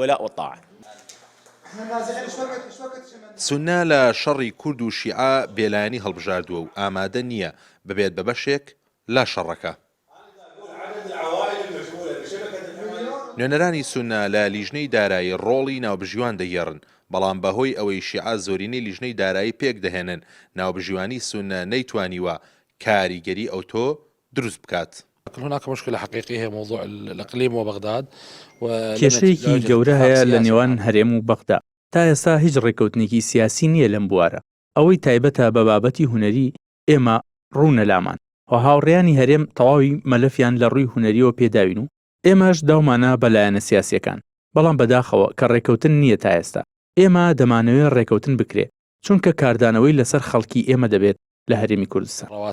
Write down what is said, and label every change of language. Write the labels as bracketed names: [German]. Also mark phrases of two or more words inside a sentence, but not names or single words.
[Central Kurdish] سوننا لە شەڕی کورد و شیعە بێلایەنی هەڵبژاردووە و ئامادە نییە ببێت بە بەشێک لا شەڕەکە. نوێنەرانی سوننا لە لیژنەی دارایی ڕۆڵی ناوبژیوان دەگێڕن بەڵام بەهۆی ئەوەی شیعە زۆرینەی لیژنەی دارایی پێک دەهێنن ناوبژیوانی سوننا نەیتوانیوە کاریگەری ئەو تۆ دروست بکات. [Arabic] هناك مشكلة حقيقية هي موضوع الإقليم وبغداد [Central Kurdish] کێشەیەکی گەورە هەیە لە نێوان هەرێم و بەغدا تا ئێستا هیچ ڕێکەوتنێکی سیاسی نییە لەم بوارە ئەوەی تایبەتە بە بابەتی هونەری ئێمە ڕوونە لامان و هاوڕێیانی هەرێم تەواوی مەلەفیان لە ڕووی هونەریەوە پێداوین و ئێمەش داومانە بەلایەنە سیاسیەکان بەڵام بەداخەوە کە ڕێکەوتن نییە تا ئێستا ئێمە دەمانەوێت ڕێکەوتن بکرێت چونکە کاردانەوەی لەسەر خەڵکی ئێمە دەبێت لە هەرێمی کوردستان.